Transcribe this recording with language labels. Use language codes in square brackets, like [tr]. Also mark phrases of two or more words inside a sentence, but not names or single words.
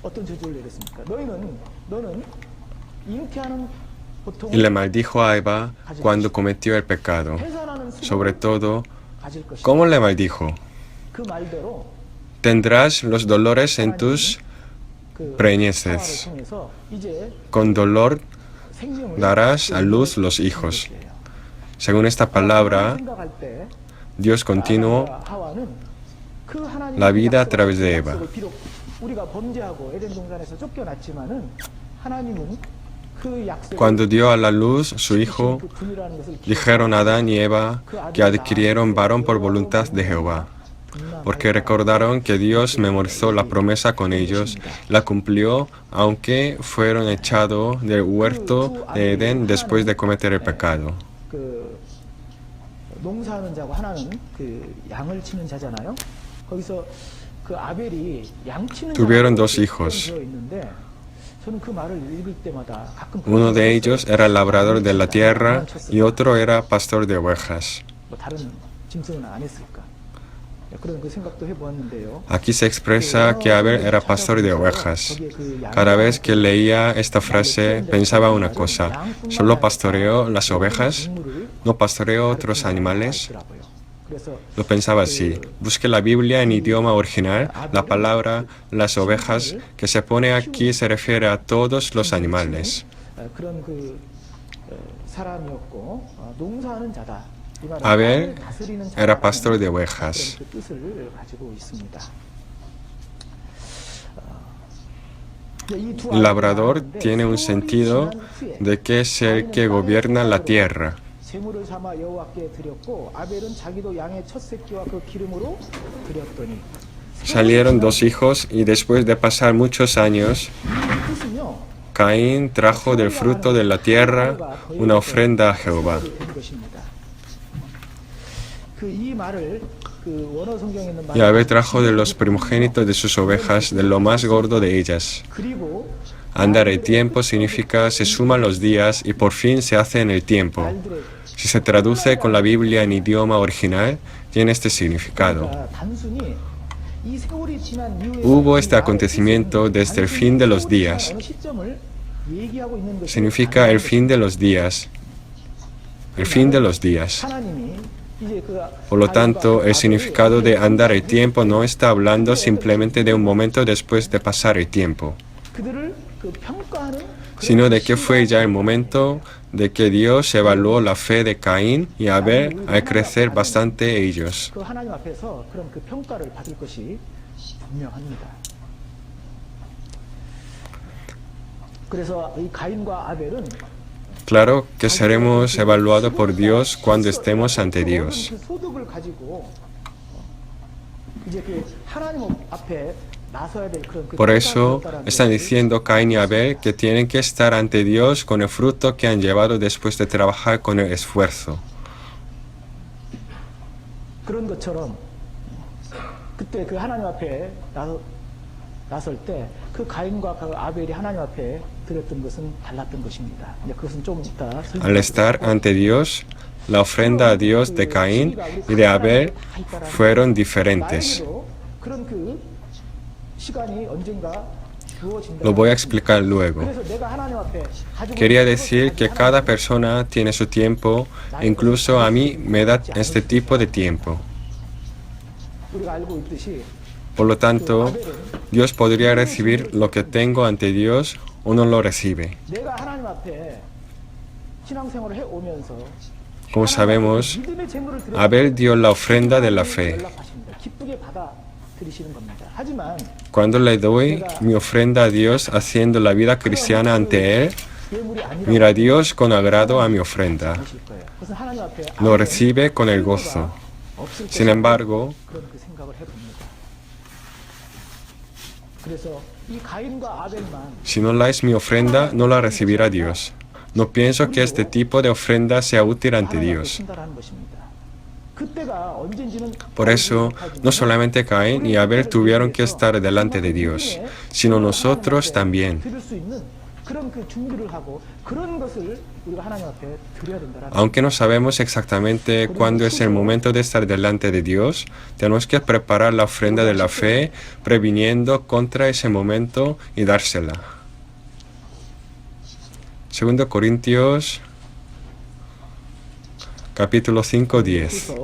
[es] Y le maldijo a Eva cuando cometió el pecado. Sobre todo, ¿cómo le maldijo? Tendrás los dolores en tus [ko] 그 [es] preñeces. [ko] 상황을 통해서 이제 [es] Con dolor [ko] 생명을 [es] darás a luz los hijos. Según esta palabra, [ko] 생각할 때 [es] Dios continuó [ko] 아담과 하와는 그 하나님의 [es] la vida a [ko] 약속을, [es] través de Eva. [ko] 약속을 비록 우리가 범죄하고 에덴 동산에서 쫓겨났지만은 하나님은 그 약속을 [es] Cuando dio a la luz su hijo, [ko] 그 분이라는 것을 [es] dijeron Adán y Eva que adquirieron varón por voluntad de Jehová, porque recordaron que Dios memorizó la promesa con ellos, la cumplió, aunque fueron echados del huerto de Edén después de cometer el pecado. [ko] 그 농사하는 자고 하나는 그 양을 치는 자잖아요. 거기서 그 아벨이 양 치는 [es] Tuvieron [ko] 자라고 [es] dos hijos. [ko] 되어 있는데 저는 그 말을 읽을 때마다 가끔 [es] Uno de ellos era el labrador de la tierra y otro era pastor de ovejas. [ko] 뭐 다른 짐승은 안 했을까? 그런 그 생각도 해보았는데요. [es] Aquí se expresa que Abel era pastor de ovejas. Cada vez que leía esta frase pensaba una cosa: ¿solo pastoreo las ovejas? ¿No pastoreo otros animales? Lo pensaba así. Busqué la Biblia en idioma original. La palabra las ovejas que se pone aquí se refiere a todos los animales. [ko] 그런 그 사람이었고 농사하는 자다. [es] Abel era pastor de ovejas. [ko] 그 뜻을 가지고 있습니다. [es] El labrador tiene un sentido de que es el que gobierna la tierra. [ko] 제물을 삼아 여호와께 드렸고 아벨은 자기도 양의 첫 새끼와 그 기름으로 드렸더니 [es] Salieron dos hijos y después de pasar muchos años, [ko] 뜻은요. [es] Caín trajo del fruto de la tierra una ofrenda a Jehová. [ko] 그이 말을 그 원어 성경에 있는 말 [es] Y Abel trajo de los primogénitos de sus ovejas, de lo más gordo de ellas. [ko] 그리고 [es] Andar el tiempo significa se suman los días y por fin se hace en el tiempo. Si se traduce con la Biblia en idioma original, tiene este significado. [ko] 단순히 이 세월이 지난 이후에 [es] Hubo este acontecimiento desde el fin de los días. [ko] 어느 시점을 얘기하고 있는 것이 [es] Significa el fin de los días. El fin de los días. [ko] 하나님이 이제 그 [es] Por lo tanto, el significado de andar el tiempo no está hablando simplemente de un momento después de pasar el tiempo, [ko] 그들을 그 평가하는 [es] sino de que fue ya el momento de que Dios evaluó la fe de Caín y Abel al crecer bastante ellos. [ko] 그 하나님 앞에서 그런 그 평가를 받을 것이 분명합니다. 그래서 이 가인과 아벨은 [es] Claro que seremos evaluados por Dios cuando estemos ante Dios. [ko] 그 소득을 가지고 이제 그 하나님 앞에 나서야 될 그런 그 [es] Por eso están diciendo Caín y Abel que tienen que estar ante Dios con el fruto que han llevado después de trabajar con el esfuerzo. [ko] 그런 것처럼 그때 그 하나님 앞에 나설 때 그 가인과 그 아벨이 하나님 앞에 드렸던 것은 달랐던 것입니다. 이제 그것은 좀 이따 [es] Al estar ante Dios, la ofrenda a Dios de Caín y de Abel fueron diferentes. [ko] 나에게도 그런 그 시간이 언젠가 주어진다. [es] Lo voy a explicar luego. [ko] 그래서 내가 하나님 앞에 가지고 [es] Quería decir que cada persona tiene su tiempo, e incluso a mí me da este tipo de tiempo. [ko] 우리가 알고 있듯이 [es] Por lo tanto, Dios podría recibir lo que tengo ante Dios o no lo recibe. [ko] 내가 하나님 앞에 신앙생활을 해 오면서 [es] Como sabemos, [ko] 믿음의 제물을 드려 [es] Abel dio la ofrenda de la fe. [ko] 연락하십니다. 기쁘게 받아 들이시는 겁니다. 하지만 [es] Cuando le doy mi ofrenda a Dios haciendo la vida cristiana ante Él, [ko] 예물이 아니라 [es] mira Dios con agrado a mi ofrenda. [ko] 하실 거예요. 그래서 하나님 앞에 [es] Lo recibe con el gozo. [ko] 없을 [es] Sin embargo, [ko] 그런 그 생각을 해봅니다. 그래서 이 가인과 아벨만 [es] si no dais mi ofrenda, no la recibirá Dios. No pienso que este tipo de ofrenda sea útil ante [ko] 하나님 앞에 [es] Dios. [ko] 충달하는 것입니다. 그때가 언젠지는 [es] Por eso, no solamente Caín y Abel tuvieron que estar delante de Dios, sino nosotros también. [ko] 드릴 수 있는 그런 그 준비를 하고 그런 것을 우리가 하나님 앞에 드려야 된다라는 [es] Aunque no sabemos exactamente cuándo es el momento de estar delante de Dios, tenemos que preparar la ofrenda de la fe, previniendo contra ese momento y dársela. 2 Corintios, capítulo 5, 10.